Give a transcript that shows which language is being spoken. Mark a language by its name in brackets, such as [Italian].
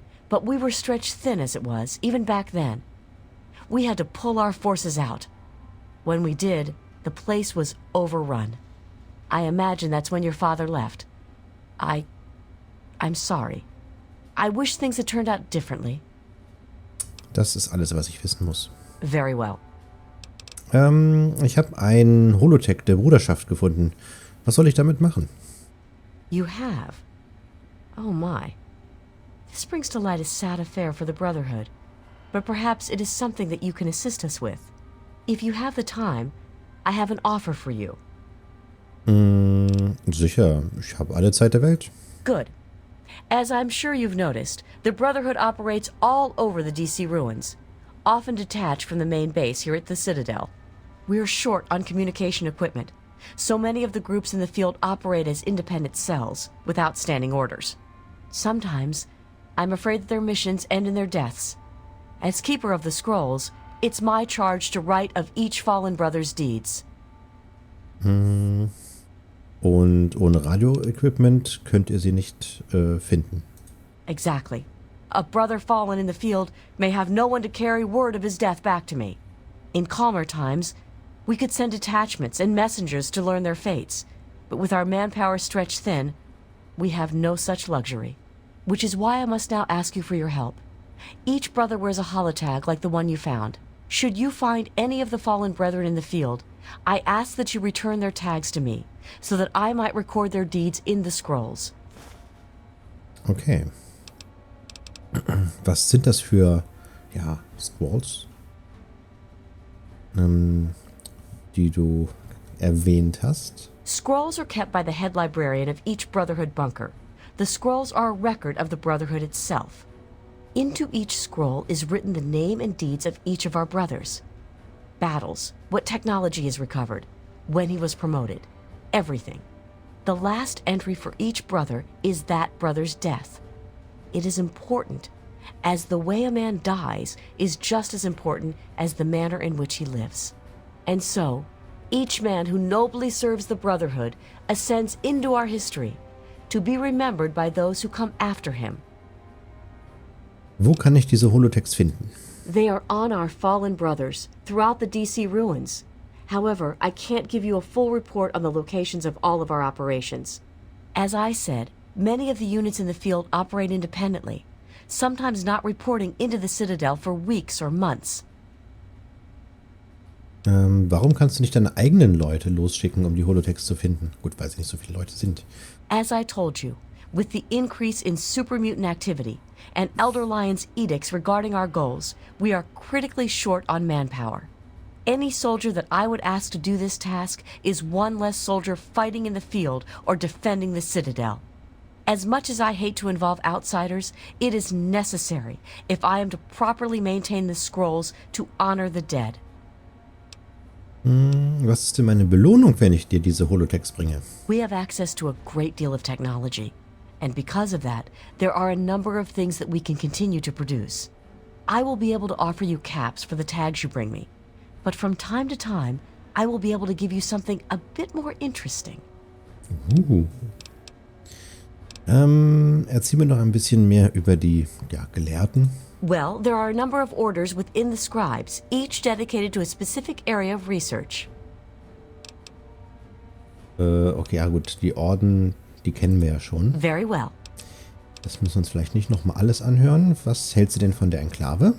[English] But we were stretched thin as it was, even back then. We had to pull our forces out. When we did, the place was overrun. I imagine that's when your father left. I'm sorry. I wish things had turned out differently. [German] Das ist alles, was ich wissen muss. [English] Very well. [German] Ich habe ein Holotech der Bruderschaft gefunden. Was soll ich damit machen? [English] You have? Oh my. This brings to light a sad affair for the Brotherhood. But perhaps it is something that you can assist us with. If you have the time, I have an offer for you. [German] Sicher, ich habe alle Zeit der Welt. [English] Good. As I'm sure you've noticed, the Brotherhood operates all over the D.C. ruins, often detached from the main base here at the Citadel. We're short on communication equipment, so many of the groups in the field operate as independent cells, without standing orders. Sometimes, I'm afraid that their missions end in their deaths. As Keeper of the Scrolls, it's my charge to write of each fallen brother's deeds. [German] Und ohne Radio-Equipment könnt ihr sie nicht finden. [English] Exactly. A brother fallen in the field may have no one to carry word of his death back to me. In calmer times, we could send detachments and messengers to learn their fates, but with our manpower stretched thin, we have no such luxury. Which is why I must now ask you for your help. Each brother wears a holotag like the one you found. Should you find any of the fallen brethren in the field, I ask that you return their tags to me, so that I might record their deeds in the scrolls. Okay. [German] Was sind das für, ja, Scrolls, die du erwähnt hast? [English] Scrolls are kept by the head librarian of each Brotherhood bunker. The scrolls are a record of the Brotherhood itself. Into each scroll is written the name and deeds of each of our brothers. Battles, what technology is recovered, when he was promoted, everything. The last entry for each brother is that brother's death. It is important, as the way a man dies is just as important as the manner in which he lives. And so, each man who nobly serves the Brotherhood ascends into our history, to be remembered by those who come after him. [German] Wo kann ich diese Holotechs finden? [English] They are on our fallen brothers, throughout the D.C. ruins. However, I can't give you a full report on the locations of all of our operations. As I said, many of the units in the field operate independently, sometimes not reporting into the Citadel for weeks or months. [German] Warum kannst du nicht deine eigenen Leute losschicken, um die Holotechs zu finden? Gut, weil sie nicht so viele Leute sind. [English] As I told you, with the increase in super mutant activity and Elder Lion's edicts regarding our goals, we are critically short on manpower. Any soldier that I would ask to do this task is one less soldier fighting in the field or defending the citadel. As much as I hate to involve outsiders, it is necessary if I am to properly maintain the scrolls to honor the dead. [German] Was ist denn meine Belohnung, wenn ich dir diese Holotext bringe? [English] We have access to a great deal of technology, and because of that, there are a number of things that we can continue to produce. I will be able to offer you caps for the tags you bring me, but from time to time, I will be able to give you something a bit more interesting. [German] Erzähl mir noch ein bisschen mehr über die Gelehrten. [English] Well, there are a number of orders within the scribes, each dedicated to a specific area of research. [German] Okay, ja gut, die Orden, die kennen wir ja schon. [English] Very well. [German] Das müssen wir uns vielleicht nicht nochmal alles anhören. Was hältst du denn von der Enklave?